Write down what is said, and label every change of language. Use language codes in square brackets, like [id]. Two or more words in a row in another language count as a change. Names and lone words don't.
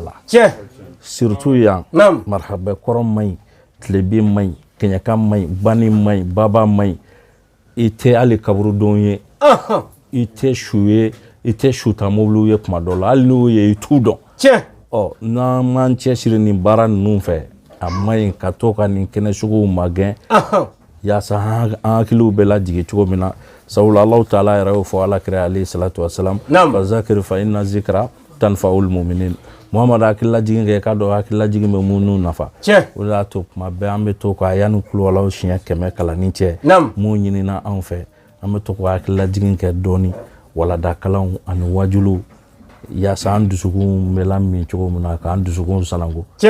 [bm] la surtout yan marhabɛ kɔrɔ maɲi tilebin maɲi kɛɲɛka maɲi bani maɲi baba maɲi I tɛ hali kaburudon ye I tɛ su ye I tɛ suta mobiliw ye kuma dɔ la hali n'o ye I t'u dɔn ɔ n'an m'an cɛsiri nin baara ninnu fɛ a maɲi ka to ka nin kɛnɛ suguw magɛn yaasa an hakiliw bɛ lajigi cogo min na sabula Alahu taala yɛrɛ y'o fɔ alakira [ar] عليه الصلاة والسلام فذكر فإن الذكرى تنفع المؤمنين [bm] Muhamadu hakililajigin kɛ k'a dɔn hakililajigin bɛ minnu nafa o de y'a to kuma bɛɛ an bɛ to ka yanni kulowalaw siɲɛ 100 kalanni cɛ mun ɲinina anw fɛ an bɛ to ka hakililajigin kɛ dɔɔni walada kalanw ani wajuliw yaasa an dusukun bɛ lamin cogo min na k'an dusukun sanango